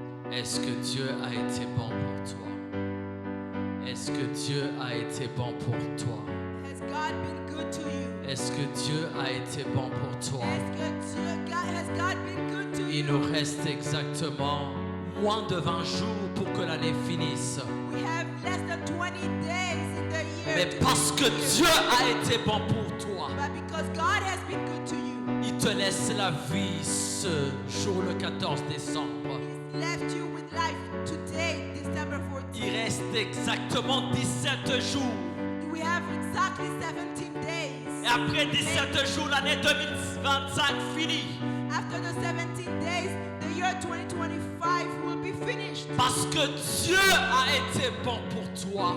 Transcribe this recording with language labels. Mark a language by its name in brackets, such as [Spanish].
[French] Est-ce que Dieu a été bon pour toi? Est-ce que Dieu a été bon pour toi? [English] Has God been good to you? [French] Est-ce que Dieu a été bon pour toi? [English] Has God been good to [French] Il [English] you? [French] nous reste exactement moins de 20 jours pour que l'année finisse. [English] We have less than 20 days in the year. [French] Mais [English] to [French] parce que [English] finish. [French] Dieu a été bon pour toi, [English] But because God has been good to you, [French] il te laisse la vie ce jour le 14 décembre. [English] He's left you with life today, December 14th. [French] Il reste exactement 17 jours. [English] We have exactly 17 days. [French] Et après 17 jours, l'année 2025 finit. [English] After the 17 days, the year 2025 will be finished. [French] Parce que Dieu a été bon pour toi.